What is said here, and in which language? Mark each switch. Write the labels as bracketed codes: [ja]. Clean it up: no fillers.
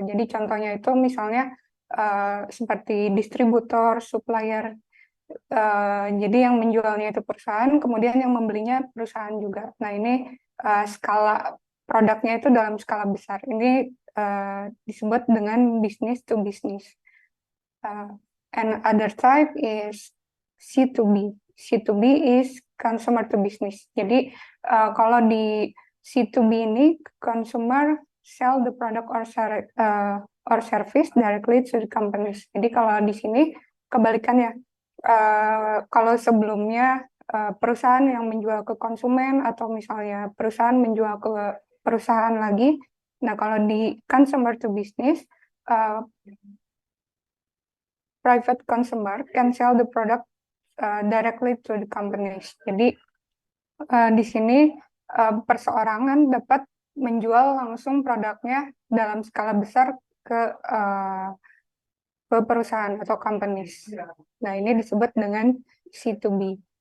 [id] Jadi contohnya itu misalnya seperti distributor, supplier. Jadi yang menjualnya itu perusahaan, kemudian yang membelinya perusahaan juga. Nah ini skala produknya itu dalam skala besar. Ini disebut dengan business to business. [en] And other type is C2B. C2B is consumer to business. [id] Jadi kalau di C2B ini [en] consumer sell the product or service directly to the companies. [id] Jadi kalau di sini kebalikannya. Kalau sebelumnya perusahaan yang menjual ke konsumen atau misalnya perusahaan menjual ke perusahaan lagi. Nah kalau di [en] consumer to business, private consumer can sell the product directly to the companies. [id] Jadi di sini perseorangan dapat menjual langsung produknya dalam skala besar ke perusahaan atau companies. Nah ini disebut dengan C2B.